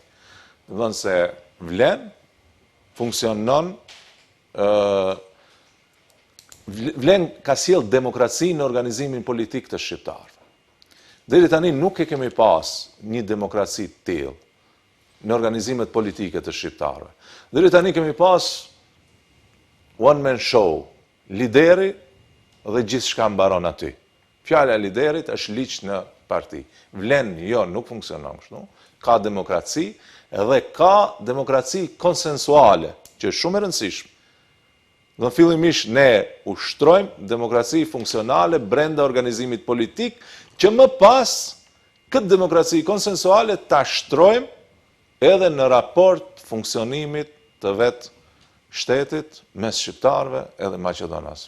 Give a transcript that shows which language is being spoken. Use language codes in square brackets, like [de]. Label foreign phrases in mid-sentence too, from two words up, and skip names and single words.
[sq] Do të thonë se Vlen funksionon Vlen ka sjell demokraci në organizimin politik të shqiptarëve. Deri tani nuk e kemi pas një demokraci të tillë në organizimet politike të shqiptarëve. Deri tani kemi pas [en] one man show, [sq] lideri dhe gjithçka mbaron aty. Fjala e liderit është liq në parti. Vlen jo nuk funksionon kështu. Ka demokraci dhe ka demokraci konsensuale, që është shumë e rëndësishme. Dhe fillimisht ne ushtrojmë demokraci funksionale brenda organizimit politik, që më pas këtë demokraci konsensuale ta shtrojmë edhe në raport funksionimit të vetë shtetit mes shqiptarëve edhe maqedonas.